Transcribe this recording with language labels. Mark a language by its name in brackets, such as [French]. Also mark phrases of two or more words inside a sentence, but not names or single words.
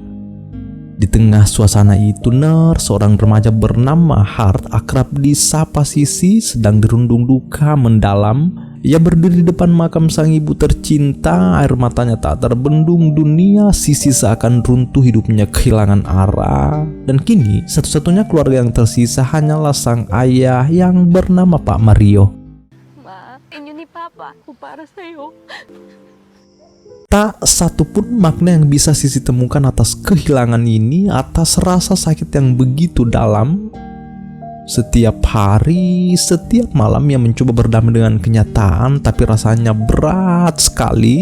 [Indonesian] Di tengah suasana itu, seorang remaja bernama Hart, akrab disapa Sisi, sedang dirundung duka mendalam. Ia berdiri di depan makam sang ibu tercinta, air matanya tak terbendung. Dunia Sisi seakan runtuh, hidupnya kehilangan arah. Dan kini satu-satunya keluarga yang tersisa hanyalah sang ayah yang bernama Pak Mario. [Filipino] Ma, inyo ni Papa, ko para sa'yo. [Indonesian] Tak satupun makna yang bisa Sisi temukan atas kehilangan ini, atas rasa sakit yang begitu dalam. Setiap hari, setiap malam ia mencoba berdamai dengan kenyataan, tapi rasanya berat sekali.